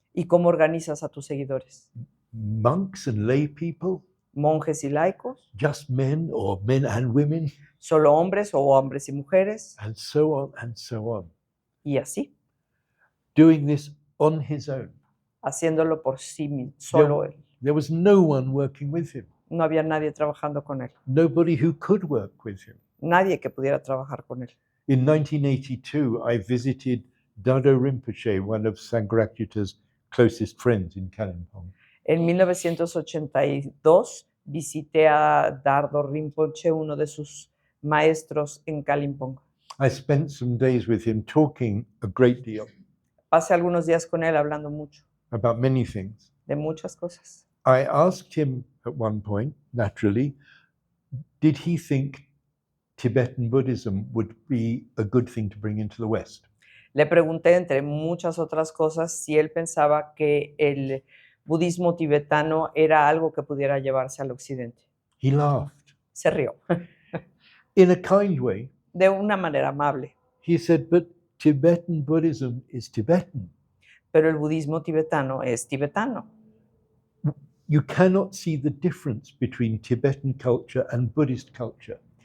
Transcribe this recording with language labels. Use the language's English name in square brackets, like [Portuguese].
[Spanish] ¿Y cómo organizas a tus seguidores? [English] Monks and lay people, [Spanish] ¿Monjes y laicos? [English] just men or men and women, [Spanish] ¿Solo hombres o hombres y mujeres? [English] and so on and so on. [Spanish] Y así, [English] Doing this on his own. [Spanish] haciéndolo por sí mismo, solo él. [English] There was no one working with him, [Spanish] No había nadie trabajando con él, [English] nobody who could work with him. [Spanish] nadie que pudiera trabajar con él. [English] In 1982, I visited Dado Rinpoche, one of Sangharakshita's closest friends in Kalimpong. [Spanish] En 1982 visité a Dardo Rinpoche, uno de sus maestros en Kalimpong. [English] I spent some days with him talking a great deal [Spanish] Pasé algunos días con él hablando mucho [English] about many things. [Spanish] de muchas cosas. [English] I asked him at one point, naturally, did he think Tibetan Buddhism would be a good thing to bring into the West? [Spanish] Le pregunté, entre muchas otras cosas, si él pensaba que el budismo tibetano era algo que pudiera llevarse al occidente. [English] He laughed. [Spanish] Se rió, [English] In a kind way, [Spanish] de una manera amable. [English] he said, but Tibetan Buddhism is Tibetan. [Spanish] Pero el budismo tibetano es tibetano. [English] You cannot see the difference between Tibetan culture and Buddhist culture.